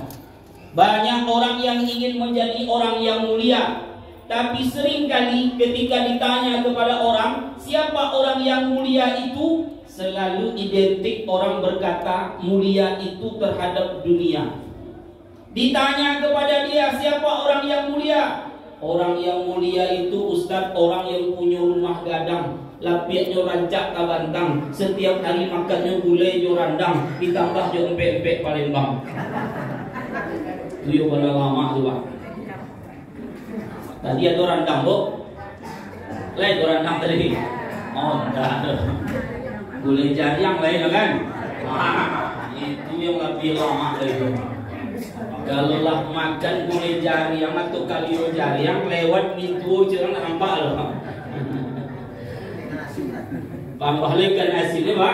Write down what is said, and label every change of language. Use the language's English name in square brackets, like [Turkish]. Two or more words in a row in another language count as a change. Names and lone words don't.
[Indonesian] Banyak orang yang ingin menjadi orang yang mulia, tapi seringkali ketika ditanya kepada orang siapa orang yang mulia itu, selalu identik orang berkata mulia itu terhadap dunia. Ditanya kepada dia siapa orang yang mulia, orang yang mulia itu Ustaz orang yang punya [Minangkabau] rumah gadang, lapiaknya rancak kabantang, setiap hari makannya gulai jo randang, ditambah jo empek-empek Palembang. Itu yo pada lama tu Pak. Tadi ada randang bu, lain tu randang tadi. Oh enggak ada. Gulai jariang lain kan? [Indonesian] Itu yang lebih lama itu. [Minangkabau] Kalau lah makan gulai jariang atau kalio jariang lewat itu jangan nampak loh. [Indonesian] Tambah lagi ikan asin Pak.